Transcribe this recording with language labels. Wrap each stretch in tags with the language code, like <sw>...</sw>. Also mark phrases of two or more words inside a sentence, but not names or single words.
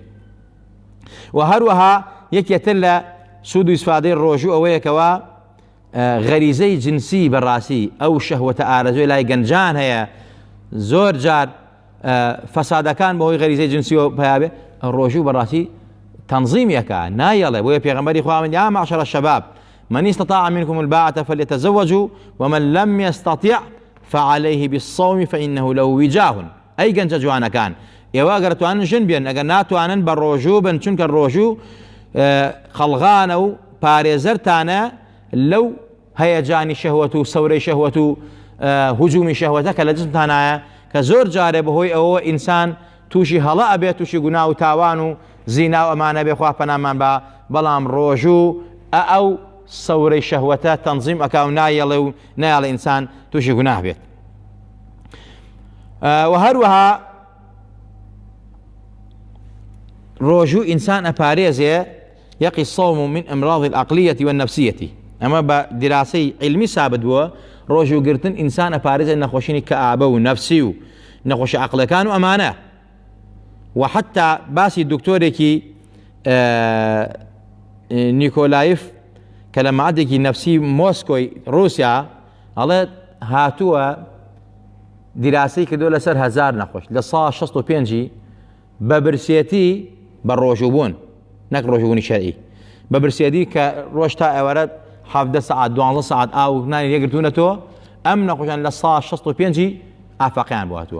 <ckb>و هەروەها یەکێتر لە سوود و ئیسفادەی ڕۆژوو ئەوەیەکەوە غەریزەی جنسی بەڕاستی ئەو شەهوەتە ئارەزوی لای گەنجان هەیە، زۆر جار فەسادەکان بەهۆی غەریزەی جنسیەوە پەیابێ، ڕۆژوو بەڕاستی تەنظیمیەکە نایەڵێ. بۆیە پێغەمبەری خوا فەرمێ</ckb> <ar>یا معشر الشباب من استطاع منكم الباءة فليتزوجوا ومن لم يستطع فعليه بالصوم فإنه له وجاه.</ar> <ckb>ئەی گەنجە جوانەکان، ئێوە ئەگەر توانن ژن بێن، ئەگەر ناتوانن بە ڕۆژوو بن، چونکە ڕۆژوو خەڵغانە و پارێزەرتانە لەو هەیەجانی شەهوەت و سەورەی شەهوەت و هجومی شەهوەتە کە لە جسمتانایە، کە زۆر جارێ بەهۆی ئەوە ئینسان تووشی هەڵە ئەبێت، تووشی گونا و تاوان و زینا و ئەمانە بێ، خوا پەنامان بە. بەڵام ڕۆژوو ئەو سەورەی شەهوەتە تەنظیم ئەکا و نایەڵێ و نایەڵێ ئینسان تووشی گوناه بێت. و هەروەها ڕۆژوو ئینسان ئەپارێزێ</ckb> <ar>یەقی الصوم من أمراض العقلية والنفسية.</ar> <ckb>ئەمە بە دیراسەی علمی سابت بووە، ڕۆژوگرتن ئینسان ئەپارێزێ نەخۆشینی کەئابە و نەفسی و نەخۆشی عەقڵەکان و ئەمانە. و حتا باسی دکتۆرێکی نیکۆلایف کە لە مەعهدێکی نەفسی مۆسکۆی رووسیا ئەڵێ هاتووە دیراسەی کردووە لەسەر 1000 نەخۆش لە ساڵ 65 بە برسێتی بە ڕۆژوو نەک ڕۆژوبوونی شەرعی، بە برسێتی کە ڕۆژ تا ئێوەرە 17 ساعت 12 ساعت ئاو نانی لێگرتوونەتەوە، ئەم نەخۆشیان لە ساڵ 65 ئافاقیان بواتوە.</ckb>